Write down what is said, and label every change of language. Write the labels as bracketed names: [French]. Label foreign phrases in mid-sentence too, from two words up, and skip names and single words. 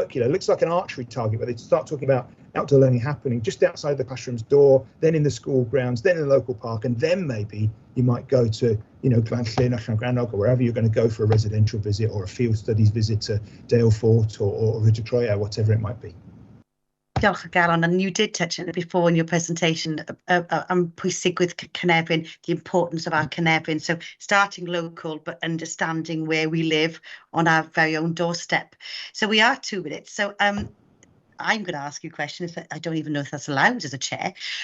[English] It looks like an archery target, where they start talking about outdoor learning happening just outside the classroom's door, then in the school grounds, then in the local park, and then maybe you might go to, Glanllyn or Grannog, or wherever you're going to go for a residential visit or a field studies visit to Dale Fort or Rydw Troia, whatever it might be. [Welsh] Diolch o galon, [English] and you did touch on it before in your presentation, pwysig with Cynefin, the importance of our Cynefin. So starting local, but understanding where we live on our very own doorstep. So we are 2 minutes. So I'm going to ask you a question. I don't even know if that's allowed as a chair.